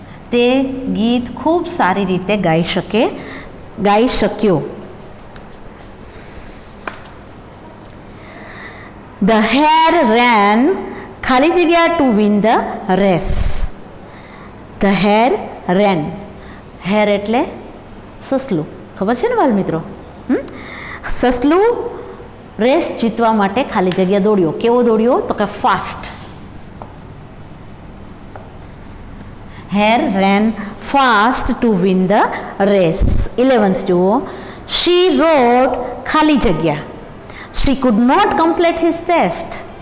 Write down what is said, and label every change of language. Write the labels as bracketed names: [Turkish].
[Gujarati] તે ગીત ખૂબ સારી રીતે ગાઈ શક્યો. [English] The hare ran [Gujarati] ખાલી જગ્યા [English] to win the race. The hare ran. [Gujarati] Hare એટલે સસલું, ખબર છે ને બાળ મિત્રો? સસલું રેસ જીતવા માટે ખાલી જગ્યા દોડ્યો. કેવો દોડ્યો? તો કે fast. [English] Hare ran fast to win the race. 11th [Gujarati] જુઓ, [English] she wrote [Gujarati] ખાલી જગ્યા. [English] She could not complete his test.